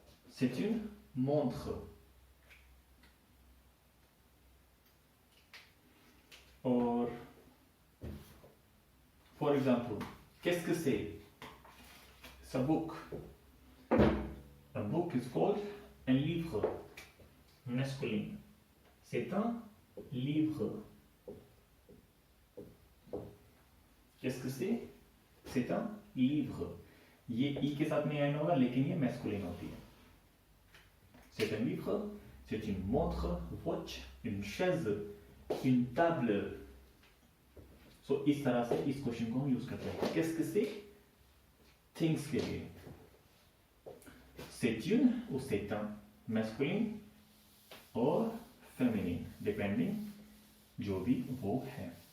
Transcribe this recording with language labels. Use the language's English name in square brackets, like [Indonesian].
[French] C'est une montre. [English] Or, for example, [French] qu'est-ce que c'est? [English] It's a book. A book is called [French] un livre. Masculine. C'est un livre. Qu'est-ce que c'est? C'est un livre. [Hindi] ये ई के साथ में N होगा लेकिन ये masculine होती है. [French] C'est un livre, c'est une montre, watch, une chaise, une table. [Hindi] So इस तरह से इस क्वेश्चन को हम यूज करते हैं. [French] qu'est-ce que c'est? [Hindi] Things के लिए. [French] C'est une ou c'est un [Hindi] masculine और féminine depending जो भी वो है.